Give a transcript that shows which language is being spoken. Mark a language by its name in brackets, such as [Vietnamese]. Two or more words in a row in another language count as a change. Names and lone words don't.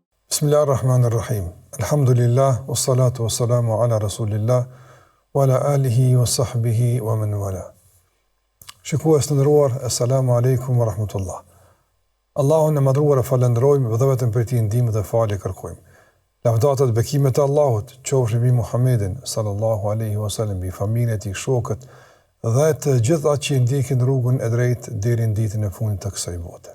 [Arabic] بسم الله الرحمن الرحيم. الحمد لله، والصلاة والسلام على رسول الله، وعلى آله وصحبه ومن والاه. [Albanian] Shikues të nderuar, [Arabic] السلام عليكم ورحمة الله. [Albanian] Allahun e madhruar e falenderojmë dhe vetëm për ti ndihmë dhe falje kërkojmë. Lavdata dhe bekimet e Allahut qofshin mbi Muhammedin [Arabic] صلى الله عليه وسلم, [Albanian] mbi familjen e tij, shokët dhe të gjithë ata që ndjekin rrugën e drejtë deri në ditën e fundit të kësaj bote.